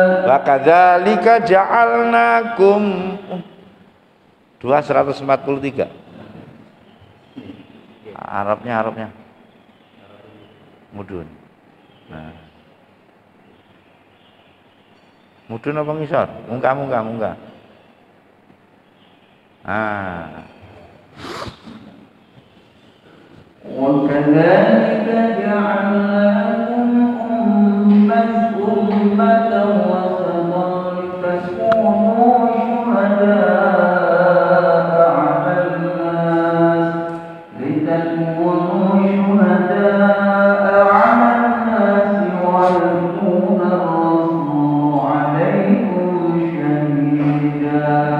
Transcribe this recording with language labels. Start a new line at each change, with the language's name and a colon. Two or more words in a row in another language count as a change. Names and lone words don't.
Arabic: وكذلك جعلناكم 243.
Javanese: Arabnya mudun. Nah. Mudun apa ngisor? Munggah. Ah.
Arabic: وكذلك جعلناكم أمة وسطا لتكونوا شهداء على الناس ويكون الرسول عليكم شهيدا